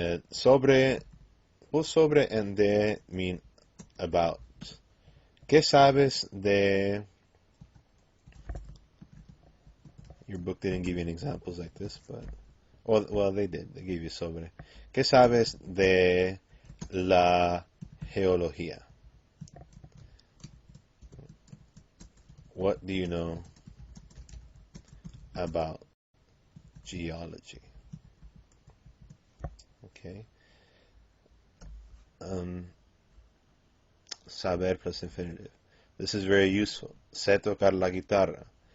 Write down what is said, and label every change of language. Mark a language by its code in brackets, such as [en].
[en] Sobre, both sobre and de mean about. [es] ¿Qué sabes de? [en] Your book didn't give you any examples like this, but well, they did. They gave you sobre. [es] ¿Qué sabes de la geología? [en] What do you know about geology? Okay. Saber plus infinitive. This is very useful. [es] Sé tocar la guitarra.